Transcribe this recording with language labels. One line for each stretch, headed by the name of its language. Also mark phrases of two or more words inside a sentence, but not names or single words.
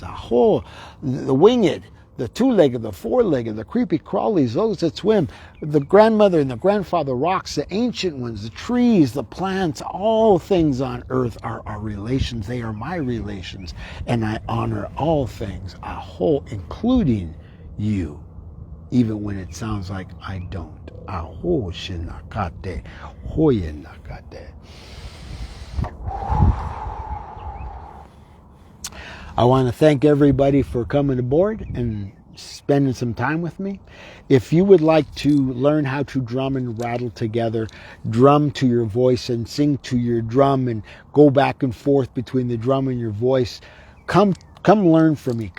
English: Aho, the winged, the two-legged, the four-legged, the creepy crawlies, those that swim, the grandmother and the grandfather rocks, the ancient ones, the trees, the plants, all things on earth are our relations. They are my relations. And I honor all things, Aho, including you, even when it sounds like I don't. Aho shinakate, hoyenakate. I want to thank everybody for coming aboard and spending some time with me. If you would like to learn how to drum and rattle together, drum to your voice and sing to your drum and go back and forth between the drum and your voice, come learn from me.